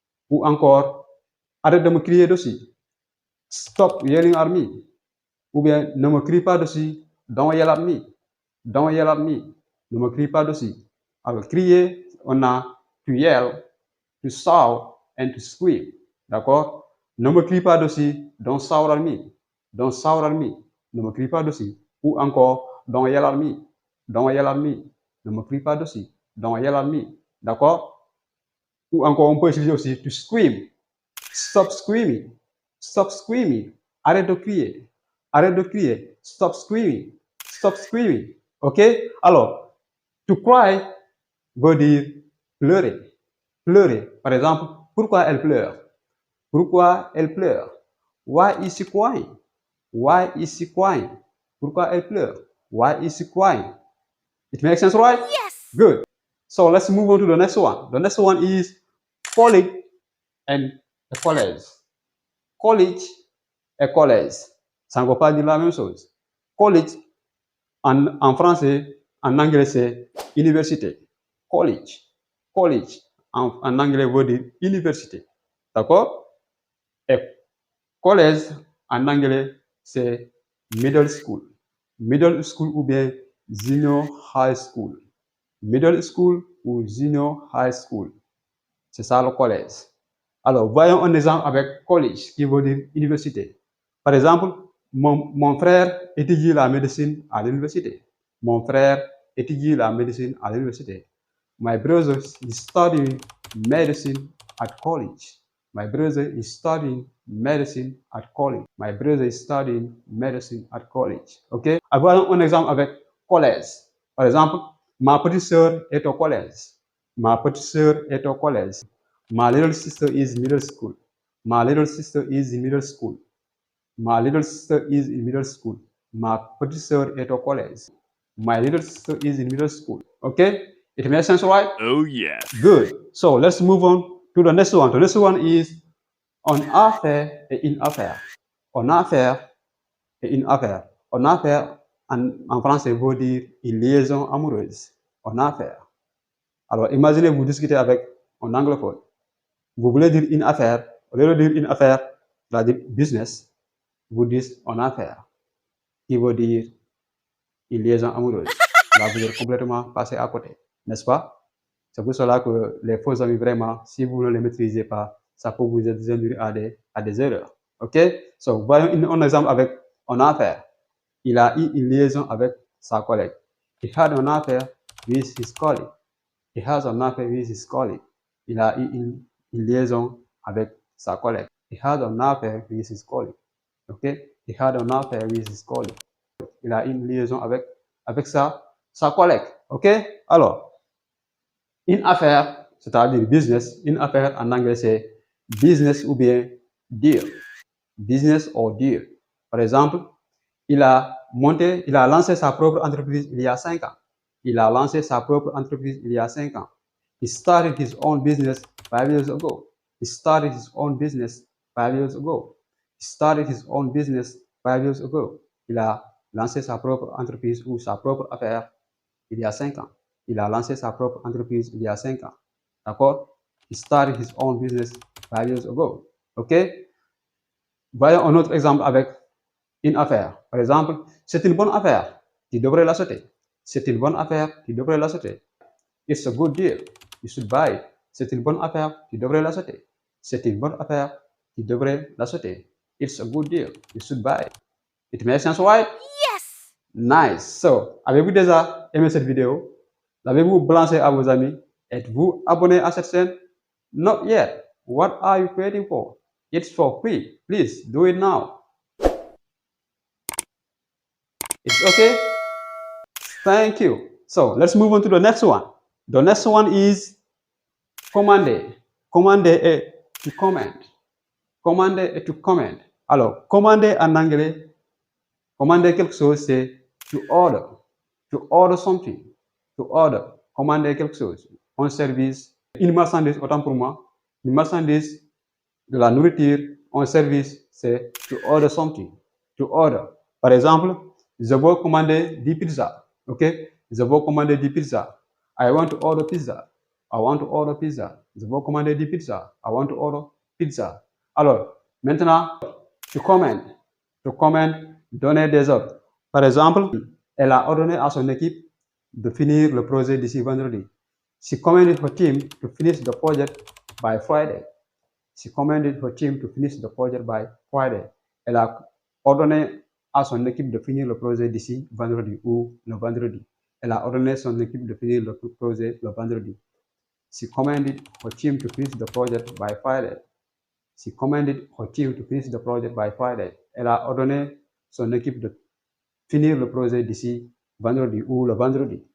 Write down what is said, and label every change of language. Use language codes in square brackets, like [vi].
[fr] Ou encore, arrête de me crier dessus. [en] Stop yelling at me. [fr] Ou bien, ne me crie pas dessus. [en] Don't yell at me. Don't yell at me. [fr] Ne me crie pas dessus. Alors, crier, on a [en] to yell, to shout, and to scream. [fr] D'accord? Ne me crie pas dessus. [en] Don't shout at me. Don't shout at me. [fr] Ne me crie pas dessus. Ou encore, [en] don't yell at me. Don't yell at me. [fr] Ne me crie pas dessus. [en] Don't yell at me. [fr] D'accord? Ou encore, on peut utiliser aussi to scream. [en] Stop screaming. Stop screaming. [fr] Arrête de crier. Arrête de crier. [en] Stop screaming. Stop screaming. OK? [fr] Alors, to cry veut dire pleurer. Pleurer. Par exemple, pourquoi elle pleure? Pourquoi elle pleure? [en] Why is she crying? Why is she crying? [fr] Pourquoi elle pleure? [en] Why is she crying? It makes sense, right? Yes! Good. So let's move on to the next one. The next one is college and a college. [fr] College et collège. Ça ne veut pas dire la même chose. College, en français, en anglais, c'est université. College. College, en anglais, veut dire université. D'accord? Et collège, en anglais, c'est middle school. [en] Middle school ou bien junior high school. Middle school ou junior high school. [fr] C'est ça le collège. Alors, voyons un exemple avec college, qui veut dire université. Par exemple, mon frère étudie la médecine à l'université. Mon frère étudie la médecine à l'université. [en] My brother is studying medicine at college. My brother is studying medicine at college. My brother is studying medicine at college. OK? [fr] Voyons un exemple avec collège. Par exemple, ma petite sœur est au collège. Ma petite sœur est au collège. [en] My little sister is middle school. My little sister is in middle school. My little sister is in middle school. [fr] Ma petite sœur est au collège. [en] My little sister is in middle school. Okay? It makes sense, right? Oh, yes. Good. So let's move on to the next one. The next one is en affaire et in affaire. [fr] En affaire et in affaire. En affaire, en français, veut dire une liaison amoureuse. En affaire. Alors, imaginez vous discutez avec un anglophone. Vous voulez dire une affaire, au lieu de dire une affaire, c'est-à-dire business, vous dites en affaire, qui veut dire une liaison amoureuse. Là, vous êtes complètement passé à côté, n'est-ce pas? C'est pour cela que les faux amis, vraiment, si vous ne les maîtrisez pas, ça peut vous induire à des erreurs. OK? So, voyons un exemple avec en affaire. Il a eu une liaison avec sa collègue. [en] He had an affair with his colleague. He has an affair with his colleague. [fr] Il a eu une une liaison avec sa collègue. [en] He had an affair with his colleague. Ok? He had an affair with his colleague. [fr] Il a une liaison avec sa collègue. Ok? Alors, une affaire, c'est-à-dire business, une affaire en anglais c'est business ou bien deal. [en] Business or deal. [fr] Par exemple, il a lancé sa propre entreprise il y a 5 ans. Il a lancé sa propre entreprise il y a 5 ans. [en] He started his own business 5 years ago. He started his own business 5 years ago. He started his own business 5 years ago. [fr] Il a lancé sa propre entreprise ou sa propre affaire il y a 5 ans. Il a lancé sa propre entreprise il y a 5 ans. D'accord? [en] He started his own business 5 years ago. OK? [fr] Voyons un autre exemple avec une affaire. Par exemple, c'est une bonne affaire. Tu devrais l'acheter. C'est une bonne affaire. Tu devrais l'acheter. [en] It's a good deal. You should buy it. [fr] C'est une bonne affaire. Tu devrais l'acheter. C'est une bonne affaire. Tu devrais l'acheter. [en] It's a good deal. You should buy it. It makes sense, right? Yes! Nice. [fr] So, avez-vous déjà aimé cette vidéo? L'avez-vous balancé à vos amis? Êtes-vous abonné à cette chaîne? [en] Not yet. What are you waiting for? It's for free. Please do it now. It's okay? Thank you. So, let's move on to the next one. The next one is commander. [fr] Commander est to command. Commander est to command. Alors, commander en anglais, commander quelque chose, c'est to order. [en] To order something. To order. [fr] Commander quelque chose. Un service, une marchandise, autant pour moi. Une marchandise, de la nourriture, un service, c'est to order something. To order. Par exemple, je veux commander des pizzas. Ok? Je veux commander des pizzas. [en] I want to order pizza. I want to order pizza. [fr] Je veux commander des pizzas. [en] I want to order pizza. [fr] Alors, maintenant, to command. To command, donner des ordres. Par exemple, elle a ordonné à son équipe de finir le projet d'ici vendredi. [en] She commanded her team to finish the project by Friday. She commanded her team to finish the project by Friday. [fr] Elle a ordonné à son équipe de finir le projet d'ici vendredi ou le vendredi. Elle a ordonné à son équipe de finir le projet le vendredi. [en] She commanded her team to finish the project by Friday. She commanded her team to finish the project by Friday. [fr] Elle a ordonné son équipe de finir le projet d'ici vendredi ou le vendredi.